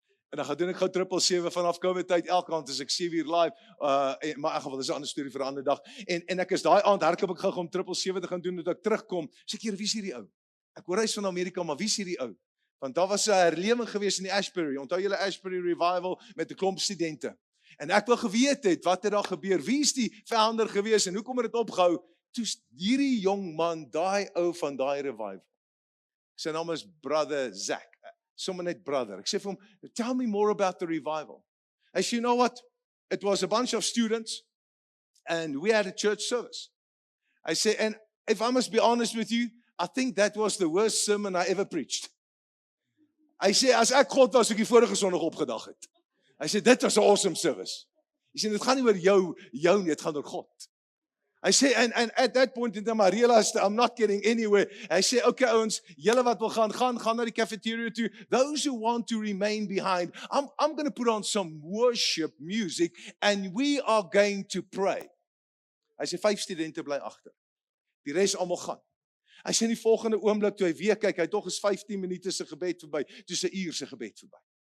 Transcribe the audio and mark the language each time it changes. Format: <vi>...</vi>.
<af>En dan gaan doen ek gou 777 vanaf COVID tyd, elke aand is ek 7 uur live, maar in elk geval, dis 'n ander storie vir 'n ander dag. En ek is daai aand hardloop ek gou om 777 te gaan doen, dat ek terugkom, sê ek, Here, wie is hierdie ou? Ek hoor hy's van Amerika, maar wie is hierdie ou? Want daar was 'n herlewing gewees in die Ashbury, onthou julle Ashbury Revival met 'n klomp studente. En ek wil geweet het, wat het daar gebeur? Wie is die founder gewees en hoekom het dit opgehou? Toe's hierdie jong man, daai ou van daai revival. Sy naam is Brother Zach. Sommer net brother. Ek sê vir hom,</af> <en>tell me more about the revival.</en> <af>Hy sê,</af> <en>you know what? It was a bunch of students and we had a church service. I say, and if I must be honest with you, I think that was the worst sermon I ever preached.</en> <af>Hy sê, as ek God was, ek die vorige Sondag opgedag het. Hy sê, dit was 'n awesome service. Hy sê, dit gaan nie oor jou nie, dit gaan oor God. Hy sê,</af> <en>and at that point in time, I realized I'm not getting anywhere.</en> <af>Hy sê, okay ouens, julle wat wil gaan na die cafeteria toe.</af> <en>Those who want to remain behind, I'm going to put on some worship music and we are going to pray.</en> <af>Hy sê, 5 studente bly agter. Die res almal gaan. Hy sê in die volgende oomblik toe hy weer kyk, hy tog is 15 minute se gebed verby, toe is 'n uur se gebed verby.</af>